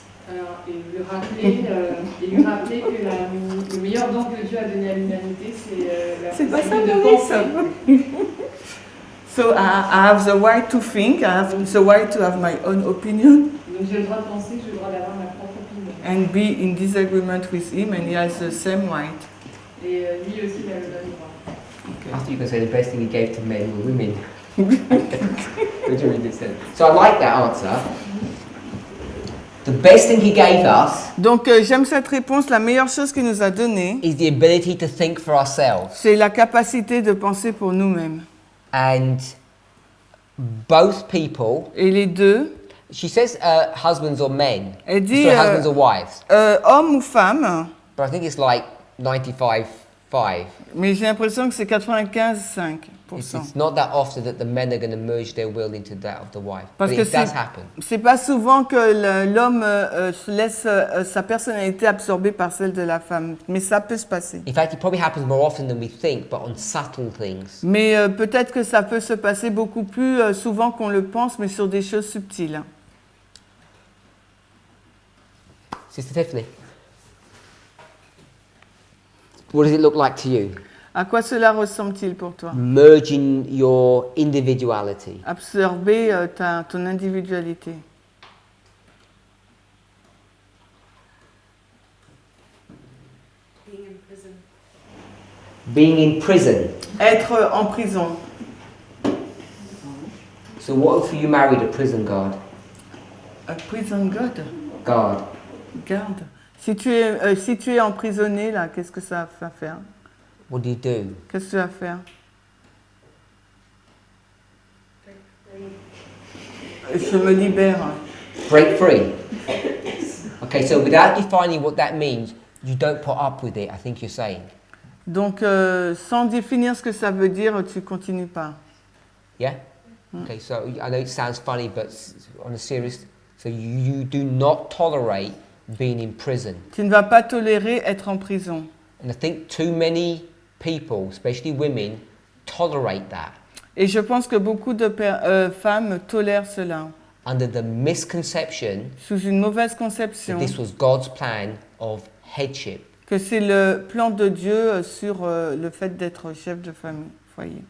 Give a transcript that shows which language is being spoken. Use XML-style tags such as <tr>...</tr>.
<fr>Alors, et lui rappeler que le meilleur don que Dieu a donné à l'humanité, c'est la possibilité de penser.</fr> <en>So I have the right to think, I have the right to have my own opinion</en> <fr>Donc j'ai le droit de penser, j'ai le droit d'avoir ma propre opinion.</fr> <en>and be in disagreement with him, and he has the same right.</en> <fr>Et lui aussi, il a le même droit.</fr> <en>I thought you were going to say the best thing he gave to men were women. Would you read this then? So I like that answer. The best thing he gave us</en> <fr>Donc j'aime cette réponse. La meilleure chose qu'il nous a donnée,</fr> <en>is the ability to think for ourselves.</en> <fr>c'est la capacité de penser pour nous-mêmes.</fr> <en>And both people,</en> <fr>Et les deux,</fr> <en>she says husbands or men.</en> <fr>elle dit</fr> <en>Sorry, husbands or wives.</en> <fr>homme ou femme,</fr> <en>But I think it's like 95-5.</en> <fr>mais j'ai l'impression que c'est 95,5%.</fr> <en>It's not that often that the men are going to merge their will into that of the wife.</en> <fr>Parce</fr> <en>But</en> <fr>que</fr> <en>it does happen.</en> <fr>c'est pas souvent que l'homme se laisse sa personnalité absorbée par celle de la femme, mais ça peut se passer.</fr> <en>In fact, it probably happens more often than we think, but on subtle things.</en> <fr>Mais peut-être que ça peut se passer beaucoup plus souvent qu'on le pense, mais sur des choses subtiles.</fr> <en>Sister Tiffany, what does it look like to you?</en> <fr>À quoi cela ressemble-t-il pour toi?</fr> <en>Merging your individuality.</en> <fr>Absorber ton individualité.</fr> <en>Being in prison. Being in prison.</en> <fr>Être en prison.</fr> <en>So what if you married a prison guard? A prison guard. Guard.</en> <fr>Garde. Si tu es emprisonné, là, qu'est-ce que ça va faire?</fr> <en>What do you do?</en> <fr>Qu'est-ce que tu vas faire? Je me libère.</fr> <en>Break free. Okay, so without defining what that means, you don't put up with it, I think you're saying.</en> <fr>Donc, sans définir ce que ça veut dire, tu continues pas.</fr> <en>Yeah? Okay, so I know it sounds funny, but on a serious, so you do not tolerate being in prison.</en> <fr>Tu ne vas pas tolérer être en prison.</fr> <en>And I think too many people, especially women, tolerate that</en> <fr>Et je pense que beaucoup de femmes tolèrent cela,</fr> <en>under the misconception</en> <fr>sous une mauvaise</fr> <en>that</en> <fr>conception,</fr> <en>this was God's plan of headship.</en> <fr>que c'est le plan de Dieu sur le fait d'être chef de famille, foyer.</fr>